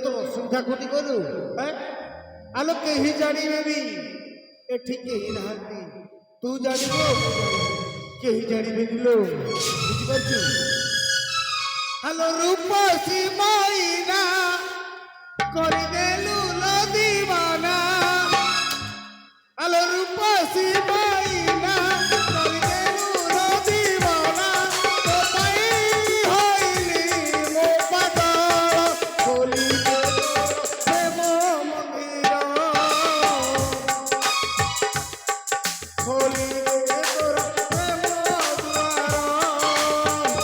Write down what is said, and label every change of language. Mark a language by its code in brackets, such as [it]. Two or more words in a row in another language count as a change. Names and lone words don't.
[or] ତୋର ଅସୁବିଧା କୋଉଠି କଲୁ? ଆଲୋ, କେହି ଜାଣିବେନି, ଏଠି କେହି ନାହାନ୍ତି। ତୁ ଜାଣିବୁ, କେହି ଜାଣିବେନି ଲୋ, ବୁଝିପାରୁଛୁ? ହ୍ୟାଲୋ, ରୂପସୀ ମଇନା କରିଦେଲୁ ଲୋ ଦିବାନା। ହ୍ୟାଲୋ, ରୂପସୀ ମଇନା କରିଦେଲୁ ଲୋ ଦିବାନା। ତୋ ପାଇଁ ହଇଲି ମୋ ପାଗଳ, ଖୋଲିଦେ ପ୍ରେମ ମନ୍ଦିର, ଖୋଲିଦେ ତୋର ପ୍ରେମ ଦ୍ୱାର।